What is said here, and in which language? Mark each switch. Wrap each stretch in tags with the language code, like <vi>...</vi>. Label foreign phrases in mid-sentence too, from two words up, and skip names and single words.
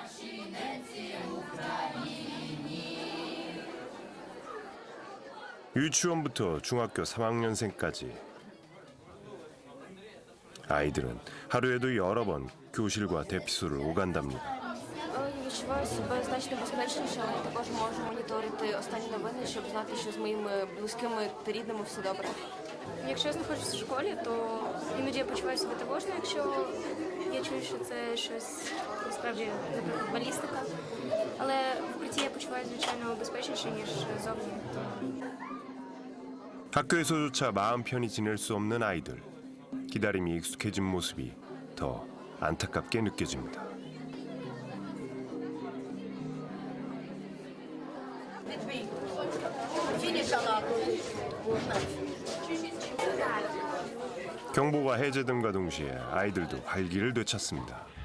<ko>유치원부터 중학교 3학년생까지 아이들은 하루에도 여러 번 교실과 대피소를 오간답니다.</ko> <uk>Відчуваю себе значно безпечніше, але також можу моніторити останні новини, щоб знати, що з моїми близькими та рідними все добре. Якщо я знаходжусь в школі, то іноді я почуваю себе тривожно, якщо я чую, що це щось насправді, наприклад, балістика. Але в укритті я почуваю звичайно безпечніше, ніж зовні.</uk> <ko>학교에서조차 마음 편히 지낼 수 없는 아이들. 기다림이 익숙해진 모습이 더 안타깝게 느껴집니다. 경보가 해제됨과 동시에 아이들도 활기를 되찾습니다.</ko>